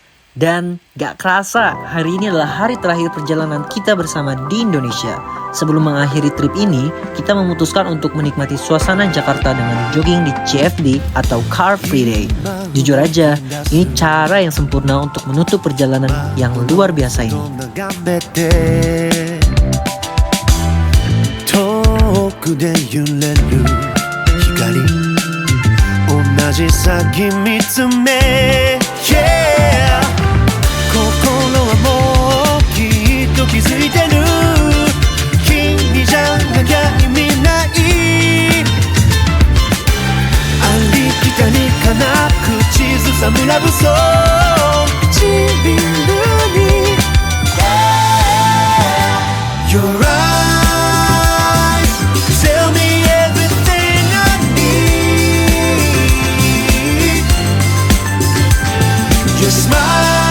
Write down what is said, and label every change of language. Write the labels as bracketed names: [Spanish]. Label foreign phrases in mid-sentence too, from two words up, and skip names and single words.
[Indonesian] Dan gak kerasa hari ini adalah hari terakhir perjalanan kita bersama di Indonesia. Sebelum mengakhiri trip ini, kita memutuskan untuk menikmati suasana Jakarta dengan jogging di CFD atau Car Free Day. Jujur aja, ini cara yang sempurna untuk menutup perjalanan yang luar biasa ini. [Japanese] Yeah 心はもうきっと気づいてる君じゃなきゃ意味ないありきたりかな口ずさむラブソング唇に [English] Your eyes tell me everything I need Your smile